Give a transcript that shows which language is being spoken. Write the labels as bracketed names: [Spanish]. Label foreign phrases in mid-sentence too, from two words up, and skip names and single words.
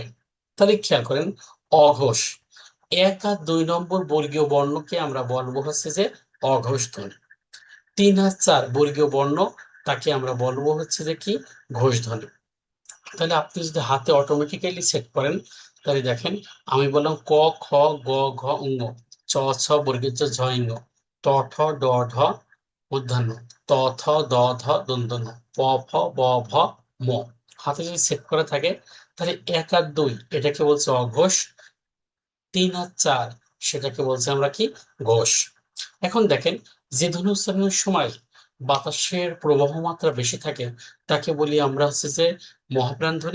[Bangla] তাহলে খেয়াল করেন, অঘোষ, 1 আর 2 নম্বর বর্গীয় বর্ণকে আমরা বলবো হচ্ছে যে অঘোষ ধ্বনি। 3 আর 4 বর্গীয় বর্ণ, তাকে আমরা বলবো হচ্ছে যে কি? ঘোষ ধ্বনি। তাহলে আপনি যদি হাতে অটোমেটিক্যালি সেট করেন, তাহলে দেখেন, আমি বললাম ক, খ, গ, ঘ, ঙ, চ, ছ, বর্গের জ, ঝ, ঞ, ট, ঠ, ড, ঢ, মূর্ধন্য, ত, থ, দ, ধ, দন্ত্য ন, প, ফ, ব, ভ, ম। হাতে যদি সেট করা থাকে, তাহলে 1 আর 2 এটাকে বলছে অঘোষ, 3 আর 4 সেটাকে বলছে আমরা কি? ঘোষ। এখন দেখেন, যে ধ্বনি উচ্চারণের সময় বাতাসের প্রবাহ মাত্রা বেশি থাকে, তাকে বলি আমরা হচ্ছে যে মহাপ্রাণ ধ্বনি।